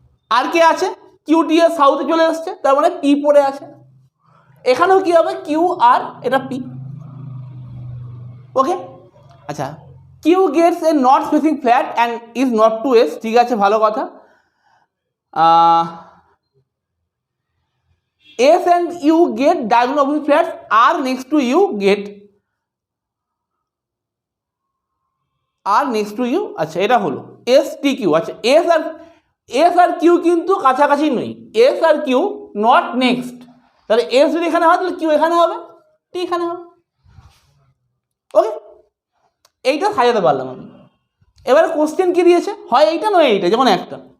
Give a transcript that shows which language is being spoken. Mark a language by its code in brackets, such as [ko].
[bn] আর কে আছে? কিউ টি এর সাউথে চলে আসছে, তার মানে পি পড়ে আছে। এখানেও কি হবে? কিউ আর, এটা পি। [en] Okay, আচ্ছা, Q gets a north facing flat and is not to S. [bn] ঠিক আছে, ভালো কথা। [en] S and U get diagonal opposite flats, R next to U get R next to U। [bn] আচ্ছা এটা হলো S T Q। আচ্ছা S আর Q কিন্তু কাছাকাছি নেই, S আর Q [en] not next, [bn] তাহলে S যদি এখানে হয় তাহলে Q এখানে হবে, T এখানে হবে। ওকে, এইটা সাজাতে পারলাম আমি। এবারে কোশ্চেন কি দিয়েছে, হয় এইটা নয় এইটা, যেমন একটা।